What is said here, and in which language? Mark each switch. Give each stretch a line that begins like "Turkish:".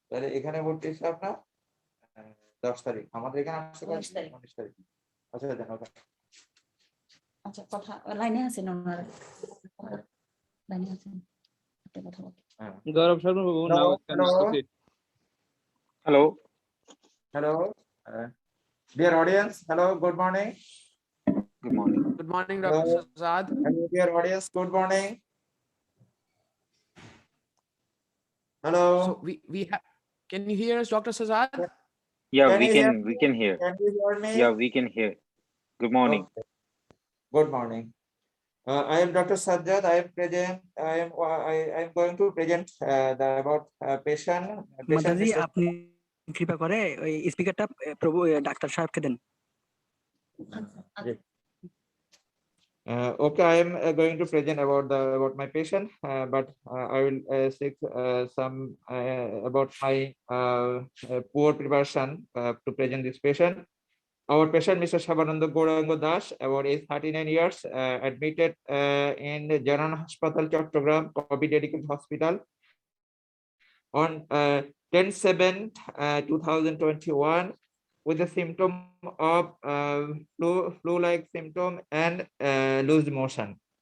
Bangla: তাহলে এখানে ভর্তি হয়েছে আপনার 10 তারিখ, আমাদের এখানে আসছে 19 তারিখ। 19 তারিখ। আচ্ছা দেন ওকে। আচ্ছা, কথা লাইনে আছেন ওনারা, লাইনে আছেন, একটা কথা বলতে।
English: Gaurav Sharma Babu, now you can proceed. Hello. Hello, dear audience. Hello, good morning. Good morning. Good morning, Hello. Dr. Shahzad. Hello, dear audience. Good morning. Hello. So we have. Can you hear us, Dr. Shahzad? Yeah, Can we you can hear we can hear. Can you hear me? Yeah, we can hear. Good morning. Okay. Good morning. I am Dr. Sajjad. I am present. I am going to present about patient.
Bangla: মাতাজি আপনি কৃপা করে ওই স্পিকারটা প্রভু doctor সাহেবকে দেন।
English: Okay, I am going to present about my patient, but I will seek some about my poor preparation to present this patient. Our patient, Mr. Shabananda Gourango Das, about age 39 years, admitted in the Janan Hospital, Chattogram, COVID Dedicated Hospital on 10/7/2021 with the symptom of flu-like symptom and loose motion.